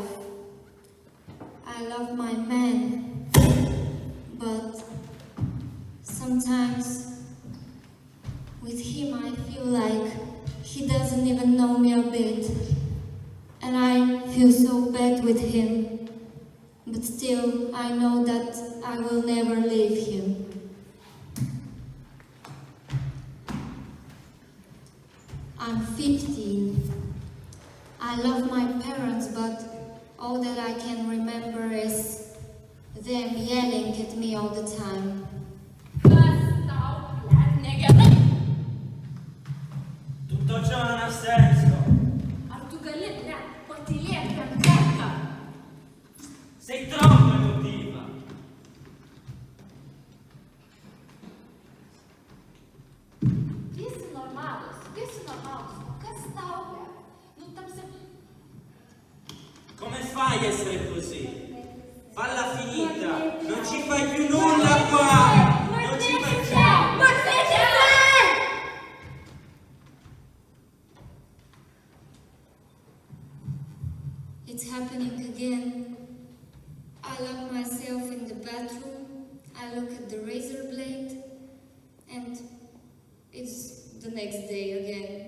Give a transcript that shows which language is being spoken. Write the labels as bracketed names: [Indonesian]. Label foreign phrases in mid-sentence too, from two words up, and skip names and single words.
[English] I love my man, but sometimes with him I feel like he doesn't even know me a bit, and I feel so bad with him, but still I know that I will never leave him. I'm 15. I love my parents, but all that I can remember is them yelling at me all the time. [Italian] Tutto ciò non ha senso. [Lithuanian] Ar tu gali, blet, patylėk bent kartą? [Italian] Sei troppo emotiva. [Lithuanian] Visi normalūs, o kas tau, blet? Nu, tamsi... [Italian] Come fai a essere così? Falla finita. Non ci fai più nulla qua. Non ci fai più. [English] It's happening again. I lock myself in the bathroom, I look at the razor blade, and it's the next day again.